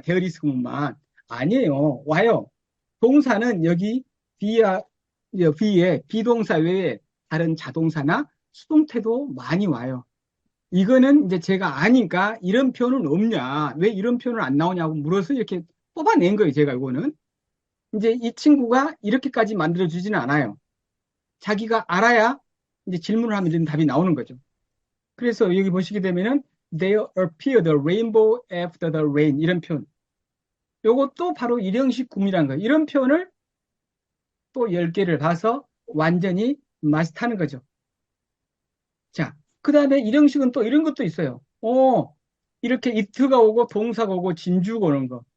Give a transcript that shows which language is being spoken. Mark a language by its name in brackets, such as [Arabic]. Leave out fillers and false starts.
[Korean] 대어리스크만 아니에요. 와요. 동사는 여기 B에 비동사 외에 다른 자동사나 수동태도 많이 와요. 이거는 이제 제가 아니까 이런 표현은 없냐? 왜 이런 표현은 안 나오냐고 물어서 이렇게 뽑아낸 거예요. 제가 이거는. 이제 이 친구가 이렇게까지 만들어주지는 않아요. 자기가 알아야 이제 질문을 하면 답이 나오는 거죠. 그래서 여기 보시게 되면은 [English] There appeared a rainbow after the rain [Korean] 이런 표현. 요것도 바로 일형식 구문이라는 거예요. 이런 표현을 또 10개를 봐서 완전히 마스터하는 거죠. 자, 그 다음에 일형식은 또 이런 것도 있어요. 이렇게 it가 오고 동사가 오고 진주가 오는 거.